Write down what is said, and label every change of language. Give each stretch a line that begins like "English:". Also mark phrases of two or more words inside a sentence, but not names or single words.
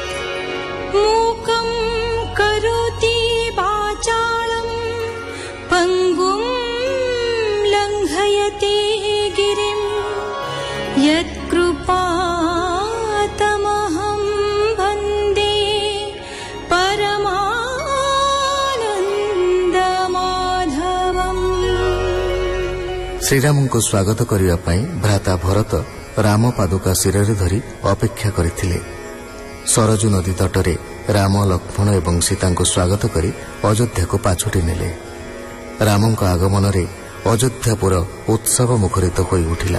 Sanskrit: मूकं करोति वाचालं पङ्गुं लङ्घयते गिरिं यत्कृपातमहं वन्दे परमानन्दमाधवम्।
Odia: ଶ୍ରୀରାମଙ୍କୁ ସ୍ୱାଗତ କରିବା ପାଇଁ ଭ୍ରାତା ଭରତ ରାମ ପାଦୁକା ଶିରରେ ଧରି ଅପେକ୍ଷା କରିଥିଲେ। ସରଜୁ ନଦୀ ତଟରେ ରାମ ଲକ୍ଷ୍ମଣ ଏବଂ ସୀତାଙ୍କୁ ସ୍ୱାଗତ କରି ଅଯୋଧ୍ୟାକୁ ପାଛୋଟି ନେଲେ। ରାମଙ୍କ ଆଗମନରେ ଅଯୋଧ୍ୟାପୁର ଉତ୍ସବ ମୁଖରିତ ହୋଇ ଉଠିଲା।